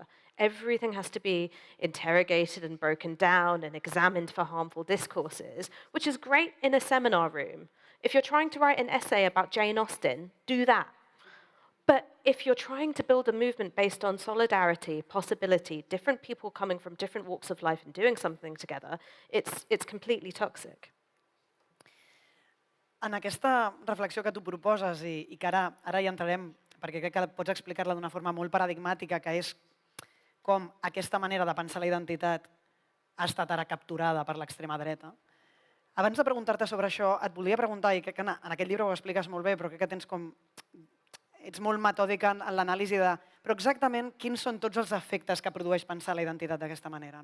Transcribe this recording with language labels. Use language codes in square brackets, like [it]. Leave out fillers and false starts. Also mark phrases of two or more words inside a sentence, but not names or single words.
[en] Everything has to be interrogated and broken down and examined for harmful discourses, which is great in a seminar room. If you're trying to write an essay about Jane Austen, do that. But if you're trying to build a movement based on solidarity, possibility, different people coming from different walks of life and doing something together, it's completely toxic. [ca] En aquesta reflexió que tu proposes i que ara hi entrarem, perquè crec que pots explicar-la d'una forma molt paradigmàtica, que és com aquesta manera de pensar la identitat ha estat ara capturada per l'extrema dreta. Abans de preguntar-te sobre això, et volia preguntar, i crec que en aquest llibre ho expliques molt bé, però crec que ets molt metòdica en l'anàlisi de però exactament quins són tots els efectes que produeix pensar la identitat d'aquesta manera.